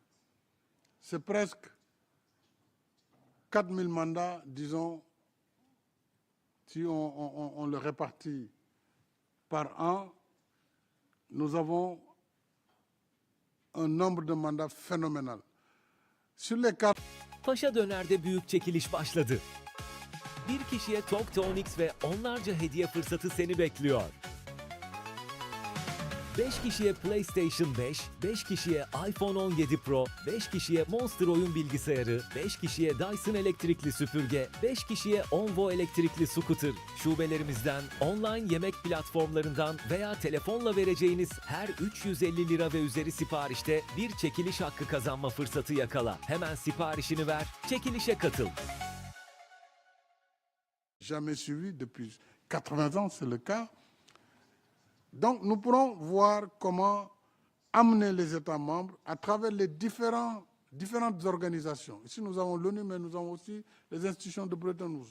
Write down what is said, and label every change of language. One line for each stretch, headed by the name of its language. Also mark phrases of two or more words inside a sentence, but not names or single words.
French: C'est presque 4 000 mandats, disons, si on le répartit par an, nous avons un nombre de mandats phénoménal. Sur les 4...
Turkish: Paşa Döner'de büyük çekiliş başladı. Bir kişiye Tok Tonix ve onlarca hediye fırsatı seni bekliyor. 5 kişiye PlayStation 5, 5 kişiye iPhone 17 Pro, 5 kişiye Monster oyun bilgisayarı, 5 kişiye Dyson elektrikli süpürge, 5 kişiye Onvo elektrikli scooter. Şubelerimizden, online yemek platformlarından veya telefonla vereceğiniz her 350 lira ve üzeri siparişte bir çekiliş hakkı kazanma fırsatı yakala. Hemen siparişini ver, çekilişe katıl.
French: Jamais suivi depuis 80 ans, c'est le cas. Donc, nous pourrons voir comment amener les États membres à travers les différentes organisations. Ici, nous avons l'ONU, mais nous avons aussi les institutions de Bretton Woods.